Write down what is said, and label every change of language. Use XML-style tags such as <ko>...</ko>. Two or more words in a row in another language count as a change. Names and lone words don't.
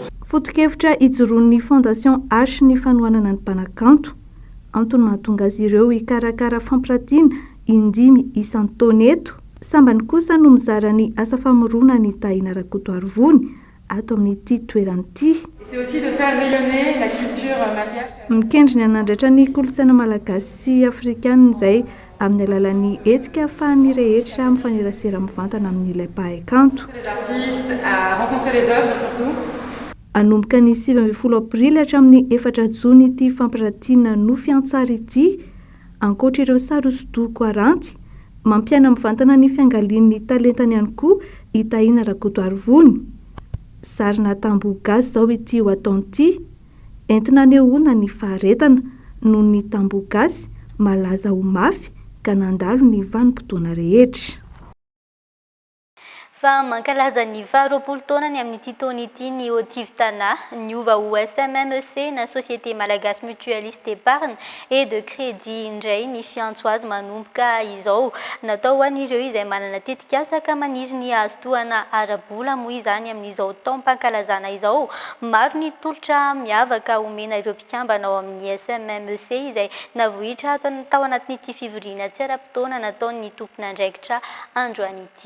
<mg>Foto-kevitra ijoroan'ny Fondation H ny fanohanana ny mpanakanto. Antony mahatonga azy ireo hikarakara fampirantiana indimy isan-taona eto. Sambany kosa no mizara ny asa famorona ny Tahina Rakotoarivony ato amin'ity toerana ity.</mg> <fr>C'est aussi de faire rayonner la culture malgache.</fr> <mg>Mikendry ny hanandratra ny kolontsaina malagasy sy afrikanina izay amin'ny alalan'ny hetsika ahafahan'ny rehetra mifanerasera mivantana amin'ilay mpahay-kanto.</mg> <fr>Les artistes à rencontrer les œuvres surtout.</fr> <mg>Anomboka ny 20 aprily hatramin'ny 4 jona ity fampirantiana nofy an-tsary ity, ankoatra ireo sary hosodoko aranty, mampiana mivantana ny fiangalian'ny talentany ihany koa i Tahina Rakotoarivony. Sarina tamboho gasy izao ity ho ataon'ity, entina anehoana ny faharetana noho ny tamboho gasy malaza ho mafy ka nandalo ny vanim-potoana rehetra. Fa mankalaza ny 20 taona ny amin'ity taona ity ny Otiv Tana, niova ho SMMEC na Société Malagasy Mutualiste d'Épargne et de Crédit indray ny fiantso azy manomboka izao. Natao ho an'ireo izay manana tetikasa ka maniry ny azo tohana ara-bola moa izany amin'izao taom-pankalazana izao. Maro ny tolotra miavaka omena ireo mpikambana ao amin'ny SMMEC izay navohitra tao anatin'ity fivoriana tsy ara-potoana nataon'ny tompon'andraikitra androan'ity.</mg>